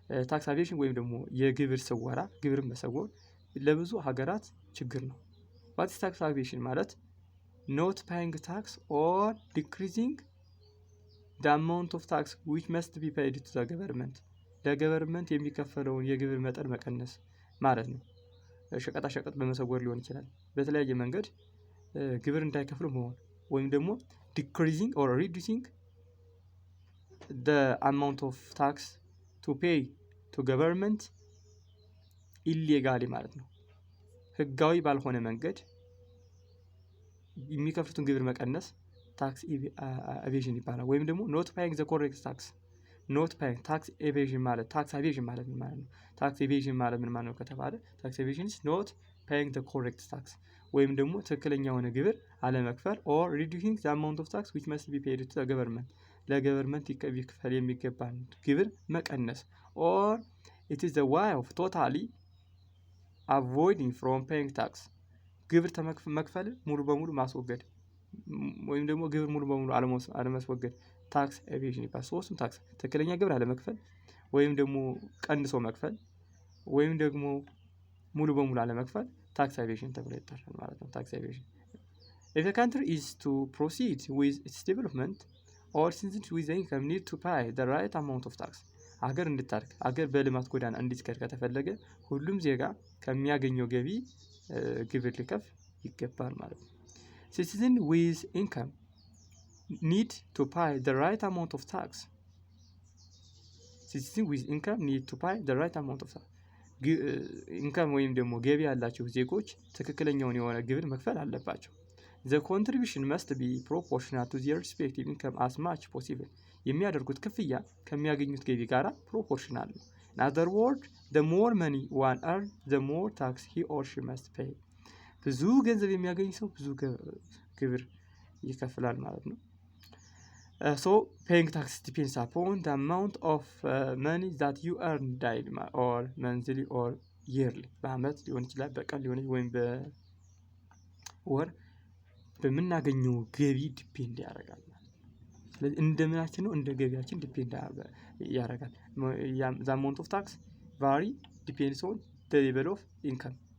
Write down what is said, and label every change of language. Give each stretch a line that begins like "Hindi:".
Amharic: ታክስ ኤቬዥን ወይም ደግሞ የግብር ስወራ ግብርን መሰወር ለብዙ ሀገራት ችግር ነው።
English: what is tax evasion
Amharic: ማለት
English: not paying tax or decreasing the amount of tax which must be paid to the government.
Amharic: ለገቨርንመንት የሚከፈለውን የግብር መጠን መቀነስ ማለት ነው። ሸቀጣ ሸቀጥ በመሰወር ሊሆን ይችላል። በተለያየ መንገድ ግብር እንዳይከፍሉ መሆን ወይም ደግሞ
English: decreasing or reducing the amount of tax to pay to government illegally
Amharic: ማለት ነው። ህጋዊ ባልሆነ መንገድ የሚከፍሉትን ግብር መቀነስ ታክስ ኤቬዥን ይባላል። ወይም ደግሞ
English: not paying the correct tax not paying tax evasion
Amharic: ማለት tax evasion ማለት ምን ማለት ነው?
English: tax evasion
Amharic: ማለት ምን ማለት ነው ከተባለ
English: tax evasion is not paying the correct tax
Amharic: ወይም ደግሞ ትክክለኛ የሆነ ግብር አለመክፈል
English: or reducing the amount of tax which must be paid to the government
Amharic: ለገቨርንመንት ይከፈል የሚገባን ግብር መቀነስ
English: or it is the way of totally avoiding from paying tax
Amharic: ግብር መክፈል ሙሉ በሙሉ ማስወገድ ወይም ደግሞ ግብር ሙሉ በሙሉ አለማስወገድ ታክስ ኤቬዥን ይባላል። ሶስቱም ታክስ ትክክለኛ ግብር አለመክፈል ወይም ደግሞ ቀንሶ መክፈል ወይም ደግሞ ሙሉ በሙሉ አለመክፈል ታክስ ኤቬዥን ተብሎ ይጠራል ማለት ነው። ታክስ ኤቬዥን
English: if a country is to proceed with its development all citizens with income need to pay the right amount of tax.
Amharic: አገር እንድታድግ አገር በልማት ጎዳና እንድትከድ ከተፈለገ ሁሉም ዜጋ ከሚያገኘው ገቢ ግብር ሊከፍል ይገባል ማለት ነው።
English: citizens with income need to pay the right amount of tax. citizens with income need to pay the right amount of tax.
Amharic: ኢንካም ወይም ደግሞ ገቢ ያላቸው ዜጎች ትክክለኛውን የሆነ ግብር መክፈል አለባቸው።
English: the contribution must be proportional to their respective income as much possible.
Amharic: የሚያደርጉት ክፍያ ከሚያገኙት ገቢ ጋር ፕሮፖርሽናል ነው።
English: in other words the more money one earns the more tax he or she must pay.
Amharic: ብዙ ገንዘብ የሚያገኝ ሰው ብዙ ግብር ይከፍላል ማለት ነው።
English: so paying tax depends upon the amount of money that you earn daily or monthly or yearly.
Amharic: በአመት ሊሆን ይችላል በቀን ሊሆን ወይም በወር በምናገኘው ገቢ ዲፔንድ ያደርጋል። ስለዚህ እንደምናችን ነው እንደ ገቢያችን ዲፔንድ ያደርጋል።
English: the amount of tax vary depends on the level of income.